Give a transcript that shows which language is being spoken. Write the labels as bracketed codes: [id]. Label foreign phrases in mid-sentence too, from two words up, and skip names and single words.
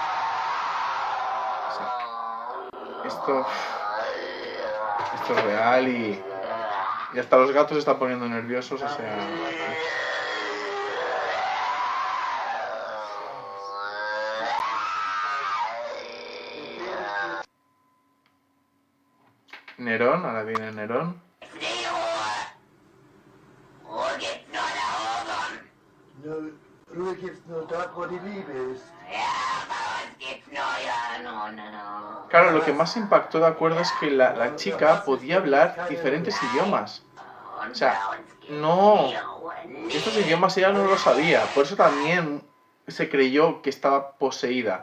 [es] O sea, esto es real y hasta los gatos se están poniendo nerviosos, o sea... Nerón, ahora viene Nerón. [de] Ruhe gibt's nur dort, wo die Liebe ist. [es] Claro, lo que más impactó, de acuerdo, es que la chica podía hablar diferentes idiomas. O sea, no... Estos idiomas ella no lo sabía, por eso también se creyó que estaba poseída.